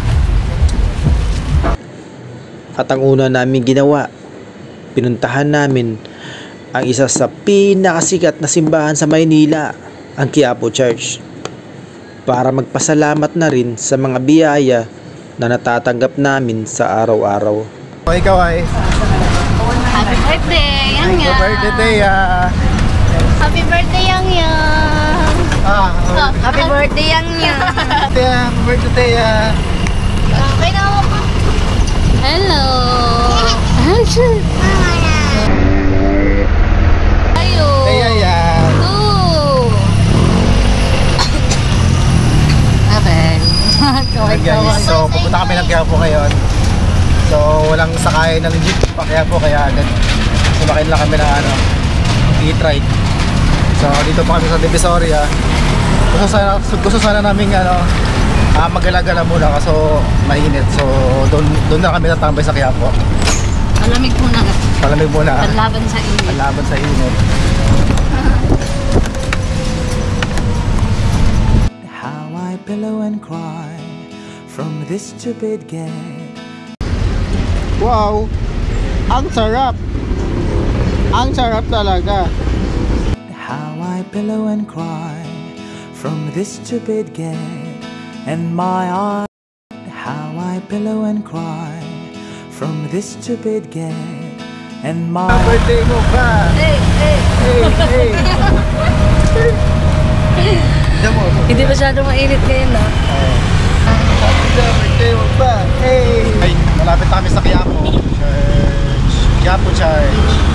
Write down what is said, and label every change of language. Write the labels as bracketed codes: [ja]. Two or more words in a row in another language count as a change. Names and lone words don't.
[tl] At ang una namin ginawa, pinuntahan namin ang isa sa pinakasikat na simbahan sa Maynila, ang Quiapo Church, para magpasalamat na rin sa mga biyaya na natatanggap namin sa araw-araw. O, ikaw ay? [en] Happy birthday, Yang Happy Yang! birthday, Teya! Happy birthday, Yang Yang! Happy birthday, Yang Yang! Teya, happy birthday, Teya! [tl] Okay na ako pa. Hello! Ayo! Teya yan! Okay. Kaway-kaway. So, pupunta kami ng Quiapo ngayon. So, walang sakay ng jeep pa Quiapo, kaya agad sumakay lang kami ng e-trike. So, dito pa kami sa Divisoria. Gusto sana namin magala-gala muna kaso mainit. So, doon na kami natambay sa Quiapo. Malamig muna. Palamig muna. Panlaban sa inyo. Panlaban sa init. [en] How I pillow and cry from this stupid game. [tl] Wow! Ang sarap! Ang sarap talaga! [en] How I pillow and cry from this stupid game. And my eyes. How I pillow and cry from this stupid game. And my [tl] Birthday mo pa! Hey, hey! Hey, hey! Hindi masyado mainit ngayon na. Birthday mo pa! Hey! Ay, malapit na kami sa Quiapo Church. Quiapo Church.